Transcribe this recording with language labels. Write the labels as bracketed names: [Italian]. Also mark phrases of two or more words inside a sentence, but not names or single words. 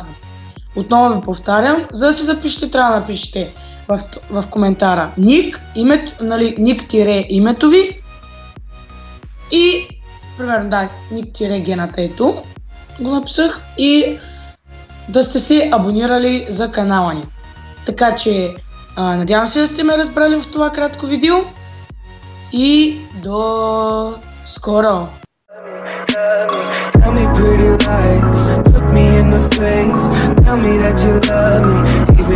[Bulgarian] Отново ви повтарям, за да се запишете, трябва да напишете в коментара ник-името ви и, примерно, да, ник-гената ето, го написах, и да сте се абонирали за канала ни. Така че, надявам се да сте ме разбрали в това кратко видео и до скоро! [English] Tell me pretty lies, look me in the face. Tell me that you love me,